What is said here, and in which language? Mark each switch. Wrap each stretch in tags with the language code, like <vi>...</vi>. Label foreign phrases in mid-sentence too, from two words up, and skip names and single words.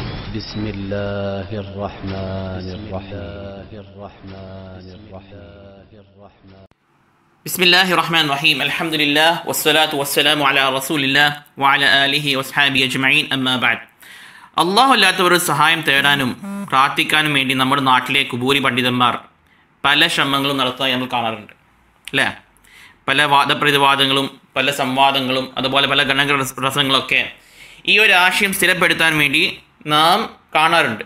<ar>بسم الله الرحمن الرحيم بسم الله الرحمن الرحيم الحمد لله والصلاة والسلام على رسول الله وعلى آله وصحبه أجمعين أما بعد</ar> <ml>അള്ളാഹു അല്ലാത്തവർ സഹായം തേടാനും പ്രാർത്ഥിക്കാനും വേണ്ടി നമ്മുടെ നാട്ടിലെ കുബൂരി പണ്ഡിതന്മാർ പല ശ്രമങ്ങളും നടത്തുന്നതായി നമ്മൾ കാണാറുണ്ട് അല്ലേ? പല വാദപ്രതിവാദങ്ങളും പല സംവാദങ്ങളും അതുപോലെ പല ഗണപ്രസംഗങ്ങളൊക്കെ ഈ ഒരു ആശയം സ്ഥിരപ്പെടുത്താൻ വേണ്ടി നാം കാണാറുണ്ട്.</ml>